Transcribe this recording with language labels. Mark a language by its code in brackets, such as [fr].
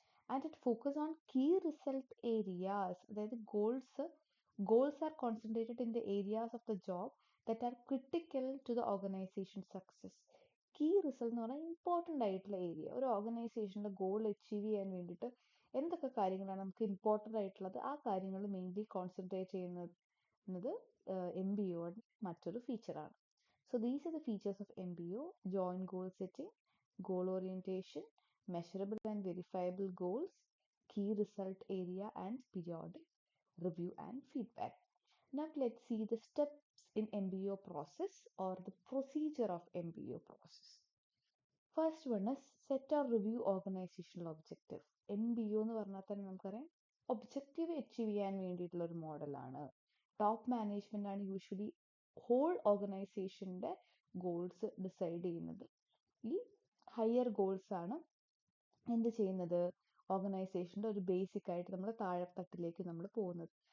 [en] And it focus on key result areas. [ml] അതായത് [en] Goals are concentrated in the areas of the job that are critical to the organization success. [ml] Key result എന്ന് പറഞ്ഞാൽ important ആയിട്ടുള്ള area. ഒരു ഓർഗനൈസേഷൻ്റെ goal achieve ചെയ്യാൻ വേണ്ടിയിട്ട് എന്തൊക്കെ കാര്യങ്ങളാണ് നമുക്ക് ഇമ്പോർട്ടൻ്റ് ആയിട്ടുള്ളത്, ആ കാര്യങ്ങൾ മെയിൻലി കോൺസെൻട്രേറ്റ് ചെയ്യുന്നത് MBOയുടെ മറ്റൊരു ഫീച്ചറാണ്. [en] So these are the features of MBO: joint goal setting, goal orientation, measurable and verifiable goals, key result area, and periodic review and feedback. Now let's see the steps in MBO process or the procedure of MBO process. First one is set or review organizational objective. [ml] MBO എന്ന് പറഞ്ഞാൽ തന്നെ നമുക്കറിയാം objective achieve ചെയ്യാൻ വേണ്ടിയിട്ടുള്ള ഒരു മോഡലാണ്. Top management ആണ് usually whole ഓർഗനൈസേഷന്റെ ഗോൾസ് ഡിസൈഡ് ചെയ്യുന്നത്. ഈ ഹയർ ഗോൾസ് ആണ് എന്ത് ചെയ്യുന്നത്, ഓർഗനൈസേഷൻ്റെ ഒരു ബേസിക് ആയിട്ട് നമ്മൾ താഴെത്തട്ടിലേക്ക് നമ്മൾ പോകുന്നത്.